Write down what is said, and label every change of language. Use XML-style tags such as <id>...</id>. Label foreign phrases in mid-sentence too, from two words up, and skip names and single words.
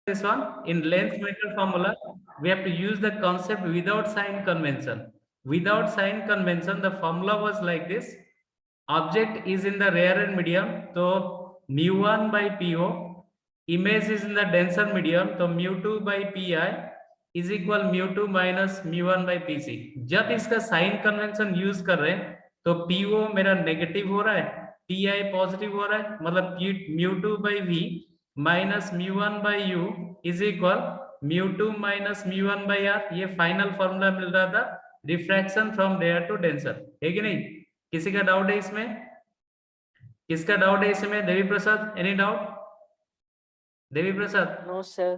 <en>this one in lens maker formula. We have to use the concept without sign convention. Without sign convention, the formula was like this. Object is in the rarer medium, so mu1 by po. Image is in the denser medium, so mu2 by pi is equal mu2 minus mu1 by pc.</en> <hi>जब इसका</hi> <en>sign convention use</en> <hi>कर रहे हैं तो po मेरा नेगेटिव हो रहा है,</hi> <en>pi positive</en> <hi>हो रहा है, मतलब</hi> <en>mu2 by v minus mu1 by u is equal mu2 minus mu1 by r.</en> <hi>ये</hi> <en>final formula</en> <hi>मिल रहा था</hi> <en>refraction from rare to denser,</en> <hi>है कि नहीं? किसी का डाउट है इसमें? किसका डाउट है इसमें? देवी प्रसाद,</hi> <en>any doubt?</en> <hi>देवी प्रसाद?</hi> <en>no sir.</en>